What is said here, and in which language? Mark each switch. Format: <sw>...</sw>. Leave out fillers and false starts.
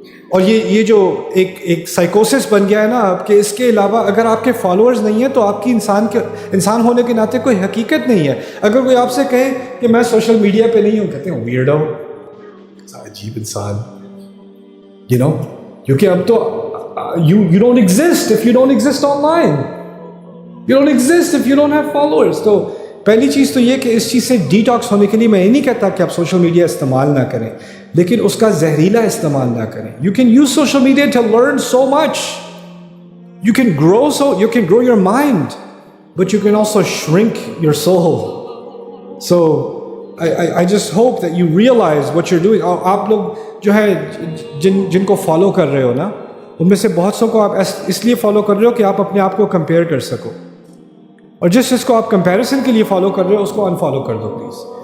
<ur>اور یہ جو ایک سائیکوسس بن گیا ہے نا آپ کہ اس کے علاوہ اگر آپ کے فالوورز نہیں ہیں تو آپ کی انسان ہونے کے ناطے کوئی حقیقت نہیں ہے. اگر کوئی آپ سے کہے کہ میں سوشل میڈیا پہ نہیں ہوں، کہتے ہیں ویئرڈو، عجیب انسان، یو نو. کیونکہ اب تو</ur> <en>you don't exist if you don't exist online. You don't exist if you don't have followers.</en> <ur>تو پہلی چیز تو یہ کہ اس چیز سے ڈیٹاکس ہونے کے لیے میں یہ نہیں کہتا کہ آپ سوشل میڈیا استعمال نہ کریں، لیکن اس کا زہریلا استعمال نہ کریں.</ur> <en>You can use social media to learn so much. You can grow your mind, but you can also shrink your soul. So I just hope that you realize what you're doing.</en> <ur>اور آپ لوگ جو ہے جن کو follow کر رہے ہو نا، ان میں سے بہت سو کو آپ اس لیے فالو کر رہے ہو کہ آپ اپنے آپ کو کمپیئر کر سکو. اور جس کو آپ کمپیریسن کے لیے فالو کر رہے ہو اس کو انفالو کر دو پلیز.</ur>